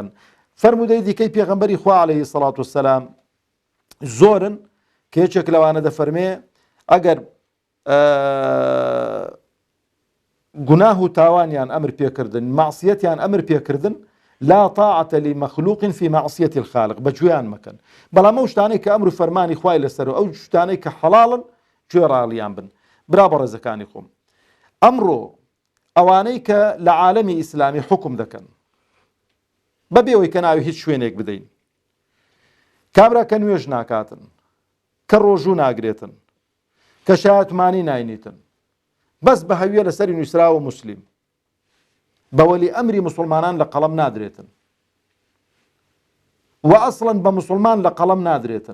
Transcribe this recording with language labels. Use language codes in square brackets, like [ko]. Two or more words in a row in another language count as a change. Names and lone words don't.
[ckb] فەرمودەی دیکەی پێغەمبەری خوا [ar] عەلەیهی سەڵات وسەلام [ckb] زۆرن کە یەکێک لەوانە دەفەرمێ ئەگەر گوناه و تاوانیان ئەمر پێکردن معسیەتیان ئەمر پێکردن [ar] لا طاعة لمخلوق في معصية الخالق [ckb] بەگوێیان مەکەن. بەڵام ئەو شتانەی کە ئەمر و فەرمانی خوای لەسەر و ئەو شتانەی کە حەڵاڵن گوێڕایەڵیان بن. برا بە ڕێزەکانی خۆم ئەمڕۆ ئەوانەی کە لە عالەمی ئیسلامی حکم دەکەن بەبێەوەی کە ناوی هیچ شوێنێک بدەین کابرا کە نوێژ ناکاتن کە ڕۆژوو ناگرێتن کە شایەتمانی ناینیتن بەس بە هەویە لەسەری نووسراوە موسلیم بەوەلی ئەمری مسلمانان لە قەڵەم نادرێتن و ئەسڵەن بە مسلمان لە قەڵەم نادرێتن.